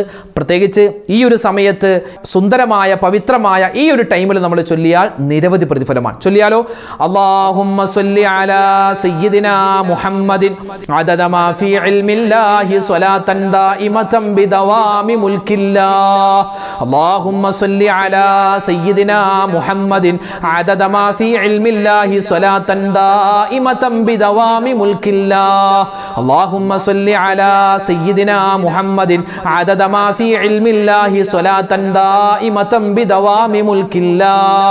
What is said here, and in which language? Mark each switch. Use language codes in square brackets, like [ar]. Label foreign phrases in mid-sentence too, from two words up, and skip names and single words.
[ml] പ്രത്യേകിച്ച് ഈ ഒരു സമയത്ത് സുന്ദരമായ പവിത്രമായ ഈ ഒരു ടൈമിൽ നമ്മൾ ചൊല്ലിയാൽ നിരവധി പ്രതിഫലമാണ്. ചൊല്ലിയാലോ? [ar] اللهم صل على سيدنا محمد عدد ما في علم الله صلاة دائمة بدوام ملك الله. اللهم صل على سيدنا محمد عدد ما في علم الله صلاة دائمة بدوام ملك الله. اللهم صل على سيدنا محمد عدد ما في علم الله صلاة دائمة بدوام ملك الله.